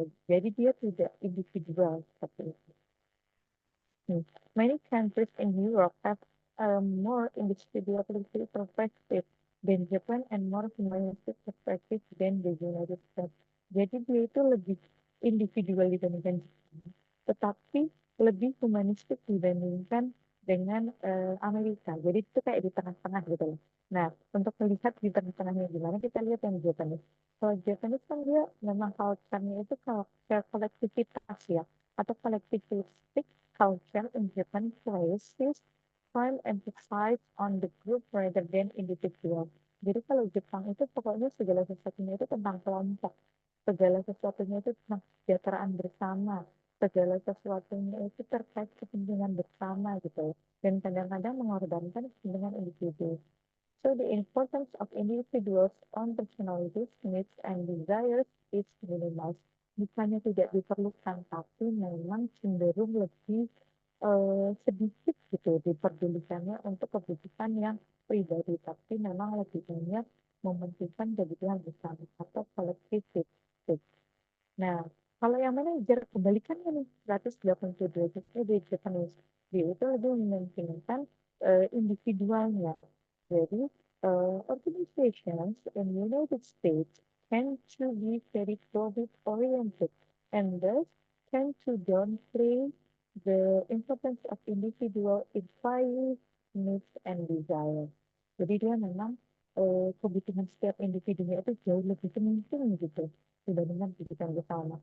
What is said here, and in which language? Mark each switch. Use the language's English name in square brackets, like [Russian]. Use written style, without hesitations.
[Indonesian] Jadi dia tidak individual seperti itu. [English] Many countries in Europe have a more individualistic perspective than Japan and more humanistic perspective than the United States. [Indonesian] Jadi dia itu lebih individual dibandingkan Jepang, tetapi lebih humanistik dibandingkan dengan Amerika. Jadi itu kayak di tengah-tengah gitu loh. Nah, untuk melihat di tengah-tengahnya gimana, kita lihat yang Japanese. Kalau Japanese kan dia memang culture-nya itu culture kolektivitas ya, atau kolektivistik [English] culture in Japan places prime emphasis on the group rather than individual. [Indonesian] Jadi kalau Jepang itu pokoknya segala sesuatunya itu tentang kelompok, segala sesuatunya itu tentang kesejahteraan bersama, segala sesuatunya itu terkait kepentingan bersama gitu. Dan kadang-kadang mengorbankan kepentingan individu. [English] So the importance of individuals' own personalities, needs, and desires is minimized. [Indonesian] Bukannya tidak diperlukan, tapi memang cenderung lebih sedikit gitu diperdulikannya untuk kebutuhan yang pribadi, tapi memang lebih banyak mementingkan kebutuhan bersama atau kolektif. Nah, kalau yang manajer kebalikannya nih 180 derajatnya di Japanese, dia itu lebih mementingkan individualnya. [English] Jadi, organizations in United States tend to be very profit-oriented and thus tend to downplay the importance of individual inquiries, needs, and desires. [Indonesian] Jadi dia memang kebutuhan setiap individunya itu jauh lebih penting gitu dibandingkan kebutuhan bersama.